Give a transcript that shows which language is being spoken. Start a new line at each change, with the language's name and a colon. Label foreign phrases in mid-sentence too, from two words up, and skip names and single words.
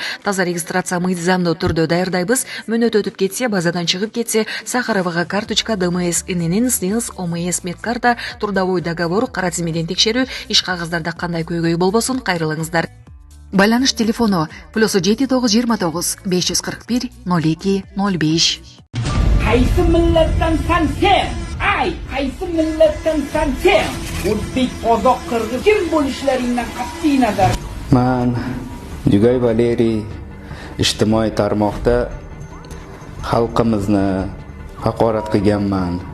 Kyrgyz: Таза регистрация мыйзамдуу түрдө даярдайбыз. Мөөнөт өтүп кетсе, базадан чыгып кетсе, Сахаровага карточка, ДМС, ИНН, СНИЛС, ОМС медкарта,
Russian: трудовой договор,
Kyrgyz: кара тизмеден текшерүү, иш кагыздарда кандай көйгөй болбосун кайрылыңыздар. Байланыш телефону +7929 541 02 05.
Uzbek: Qaysi millatdan sen? Qaysi millatdan sen? O'zbek, qozoq, qirg'iz kim bo'lishlaringdan qat'iy nazar. Man Yugay Valeriy ijtimoiy tarmoqda xalqimizni haqorat qilganman.